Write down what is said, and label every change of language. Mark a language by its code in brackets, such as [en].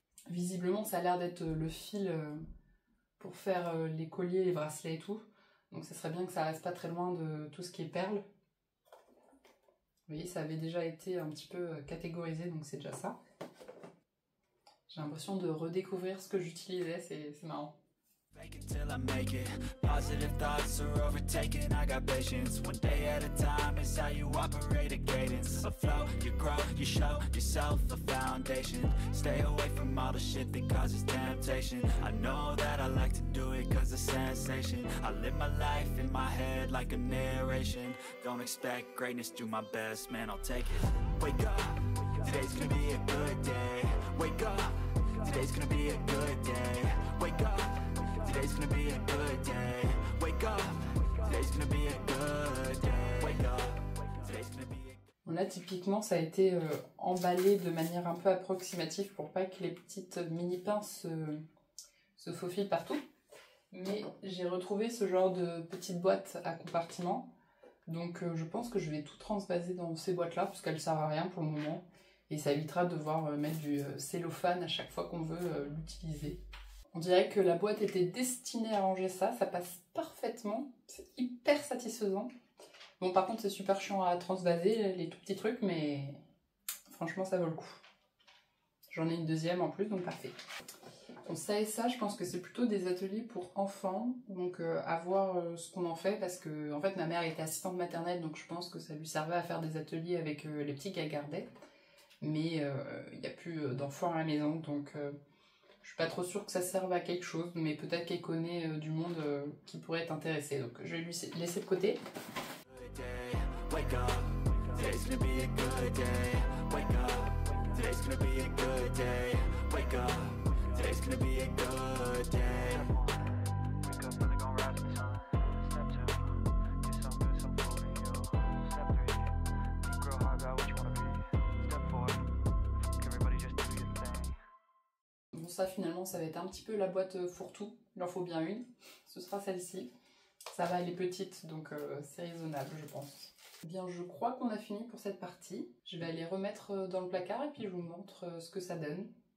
[fr] Visiblement ça a l'air d'être le fil pour faire les colliers, les bracelets et tout. Donc ça serait bien que ça reste pas très loin de tout ce qui est perles. Vous voyez, ça avait déjà été un petit peu catégorisé, donc c'est déjà ça. J'ai l'impression de redécouvrir ce que j'utilisais, c'est marrant. [en] Fake it till I make it. Positive thoughts are overtaken. I got patience. One day at a time is how you operate a cadence. A flow, you grow, you show yourself a foundation. Stay away from all the shit that causes temptation. I know that I like to do it cause of sensation. I live my life in my head like a narration. Don't expect greatness, do my best, man, I'll take it. Wake up, today's gonna be a good day. Wake up, today's gonna be a good day. Wake up, today's gonna be a good day. Wake up, today's gonna be a good day. Wake up, today's gonna be a... [fr] Bon, là, typiquement, ça a été emballé de manière un peu approximative pour pas que les petites mini-pinces se faufilent partout. Mais j'ai retrouvé ce genre de petite boîte à compartiments. Donc je pense que je vais tout transvaser dans ces boîtes-là, parce qu'elles servent à rien pour le moment. Et ça évitera de devoir mettre du cellophane à chaque fois qu'on veut l'utiliser. On dirait que la boîte était destinée à ranger ça, ça passe parfaitement, c'est hyper satisfaisant. Bon, par contre c'est super chiant à transvaser, les tout petits trucs, mais franchement ça vaut le coup. J'en ai une deuxième en plus, donc parfait. Bon, ça et ça, je pense que c'est plutôt des ateliers pour enfants, donc à voir ce qu'on en fait, parce que en fait ma mère était assistante maternelle, donc je pense que ça lui servait à faire des ateliers avec les petits qu'elle gardait. Mais il n'y a plus d'enfants à la maison, donc je suis pas trop sûre que ça serve à quelque chose, mais peut-être qu'elle connaît du monde qui pourrait être intéressé, donc je vais lui laisser de côté. [en] Wake up, today's gonna be a good day. Wake up, today's gonna be a good day. Wake up, today's gonna be a good day. Wake up, really gonna rise to the sun. Step 2, get some good, some food in you. Step 3, think real hard about what you wanna be. Step 4, everybody just do your thing. [fr] Bon, ça finalement ça va être un petit peu la boîte fourre-tout, il en faut bien une. Ce sera celle-ci. Ça va, elle est petite, donc c'est raisonnable je pense. Eh bien, je crois qu'on a fini pour cette partie. Je vais aller remettre dans le placard et puis je vous montre ce que ça donne.